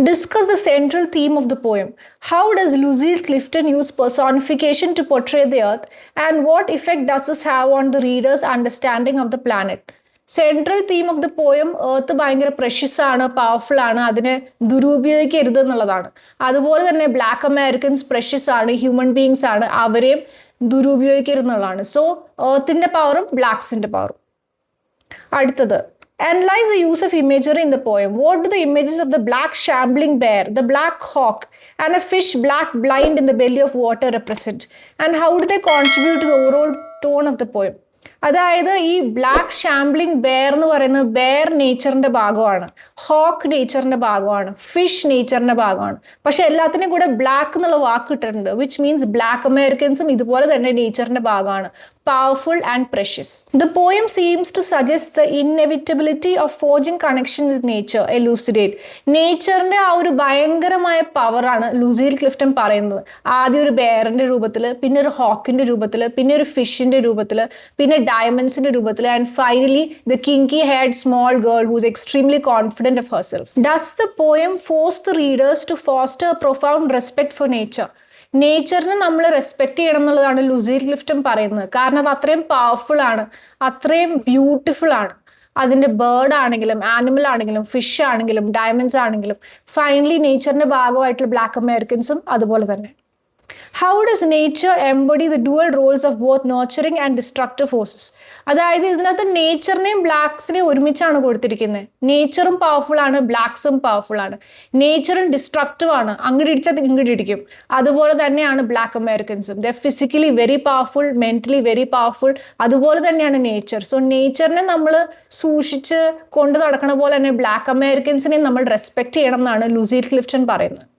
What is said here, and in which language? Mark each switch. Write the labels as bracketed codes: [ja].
[en] Discuss the central theme of the poem. How does Lucille Clifton use personification to portray the earth and what effect does this have on the readers understanding of the planet? Central theme of the poem [ml] earth ഭയങ്കര precious ആണ്, powerful ആണ്, അതിനെ ദുരുപയോഗിക്കരുത് എന്നുള്ളതാണ്. അതുപോലെ തന്നെ black Americans precious ആണ്, human beings ആണ്, അവരെയും ദുരുപയോഗിക്കരുത് എന്നുള്ളതാണ്. സോ എർത്തിൻ്റെ പവറും ബ്ലാക്സിൻ്റെ പവറും. അടുത്തത്, [en] analyze the use of imagery in the poem. What do the images of the black shambling bear, the black hawk, and a fish black blind in the belly of water represent? And how do they contribute to the overall tone of the poem? [ml] അതായത് ഈ black ഷാംബ്ലിംഗ് bear എന്ന് പറയുന്നത് bear നേച്ചറിൻ്റെ ഭാഗമാണ്, hoc നേച്ചറിൻ്റെ ഭാഗമാണ്, fish നേച്ചറിൻ്റെ ഭാഗമാണ്. പക്ഷെ എല്ലാത്തിനും കൂടെ ബ്ലാക്ക് എന്നുള്ള വാക്ക് ഇട്ടിട്ടുണ്ട്, [en] which means [ml] ബ്ലാക്ക് അമേരിക്കൻസും ഇതുപോലെ തന്നെ നേച്ചറിൻ്റെ ഭാഗമാണ്, [en] powerful and precious. The poem seems to suggest the inevitability of forging connection with nature, elucidate. [ml] നേച്ചറിൻ്റെ ആ ഒരു ഭയങ്കരമായ പവറാണ് ലൂസിൽ ക്ലിഫ്റ്റൺ പറയുന്നത്. ആദ്യം ഒരു ബെയറിൻ്റെ രൂപത്തിൽ, പിന്നെ ഒരു ഹോക്കിൻ്റെ രൂപത്തിൽ, പിന്നെ ഒരു ഫിഷിൻ്റെ രൂപത്തിൽ, പിന്നെ ഡയമണ്ട്സിൻ്റെ രൂപത്തിൽ, [en] And finally the kinky head small girl who's extremely confident of herself. Does the poem force the readers to foster a profound respect for nature? [ml] നേച്ചറിനെ നമ്മൾ റെസ്പെക്റ്റ് ചെയ്യണം എന്നുള്ളതാണ് ലൂസിൽ ക്ലിഫ്റ്റൺ പറയുന്നത്. കാരണം അത് അത്രയും പവർഫുൾ ആണ്, അത്രയും ബ്യൂട്ടിഫുൾ ആണ്. അതിൻ്റെ ബേർഡ് ആണെങ്കിലും ആനിമൽ ആണെങ്കിലും ഫിഷ് ആണെങ്കിലും ഡയമണ്ട്സ് ആണെങ്കിലും ഫൈനലി നേച്ചറിൻ്റെ ഭാഗമായിട്ടുള്ള ബ്ലാക്ക് അമേരിക്കൻസും അതുപോലെ തന്നെ. [en] How does nature embody the dual roles of both nurturing and destructive forces? [ml] അതായത് ഇതിനകത്ത് നേച്ചറിനെയും ബ്ലാക്സിനെയും ഒരുമിച്ചാണ് കൊടുത്തിരിക്കുന്നത്. നേച്ചറും പവർഫുൾ ആണ്, ബ്ലാക്സും പവർഫുൾ ആണ്. നേച്ചറും ഡിസ്ട്രക്റ്റീവ് ആണ്, അങ്ങോട്ട് ഇടിച്ചാൽ ഇങ്ങോട്ട് ഇടിക്കും. അതുപോലെ തന്നെയാണ് black അമേരിക്കൻസും. [en] The physically very powerful, mentally very powerful. [ml] അതുപോലെ തന്നെയാണ് നേച്ചർ. സോ നേച്ചറിനെ നമ്മൾ സൂക്ഷിച്ച് കൊണ്ട് നടക്കണ പോലെ തന്നെ ബ്ലാക്ക് അമേരിക്കൻസിനെയും നമ്മൾ റെസ്പെക്ട് ചെയ്യണം എന്നാണ് ലൂസിൽ ക്ലിഫ്റ്റൺ പറയുന്നത്.